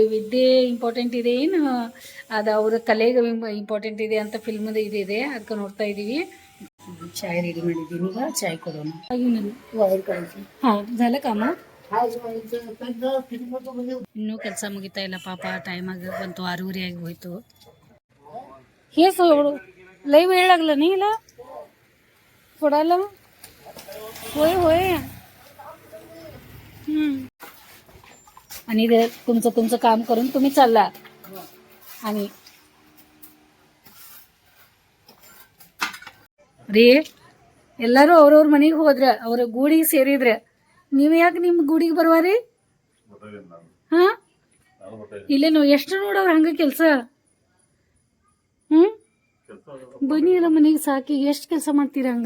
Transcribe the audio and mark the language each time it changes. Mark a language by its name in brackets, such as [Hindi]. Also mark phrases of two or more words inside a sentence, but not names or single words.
[Kannada] ವಿದ್ಯೆ ಇಂಪಾರ್ಟೆಂಟ್ ಇದೆ ಏನು ಅದು ಅವರ ಕಲೆಗೆ ಇಂಪಾರ್ಟೆಂಟ್ ಇದೆ ಅಂತ ಫಿಲ್ಮದು ಇದೆ, ಅದಕ್ಕೆ ನೋಡ್ತಾ ಇದ್ದೀವಿ. ಚಾಯ್ ರೆಡಿ ಮಾಡಿದ್ದೀನಿ, ಈಗ ಚಾಯ್ ಕೊಡೋಣ. ಹಾಂ [Marathi] झालं काम. [Kannada] ಇನ್ನೂ ಕೆಲಸ ಮುಗಿತಾ ಇಲ್ಲ ಪಾಪ. ಟೈಮ್ ಆಗಿ ಬಂತು, 6:30 ಆಗಿ ಹೋಯ್ತು. [Marathi] हे सोड लई वेळ लागला नाही हिला सोडायला. होय होय. आणि तुमचं काम करून तुम्ही चालला. [Kannada] आणि ರೀ ಎಲ್ಲರೂ ಅವ್ರವ್ರ ಮನೆಗೆ ಹೋದ್ರ, ಅವ್ರ ಗೂಡಿಗೆ ಸೇರಿದ್ರ, ನೀವು ಯಾಕೆ ನಿಮ್ಮ ಗೂಡಿಗೆ ಬರ್ವಾರಿ? ಹಾ ಇಲ್ಲೇನು ಎಷ್ಟು ನೋಡವ್ರ ಹಂಗ ಕೆಲಸ. ಬನ್ನಿ ಎಲ್ಲ ಮನೆಗೆ ಸಾಕಿ ಎಷ್ಟು ಕೆಲಸ ಮಾಡ್ತೀರ ಹಂಗ.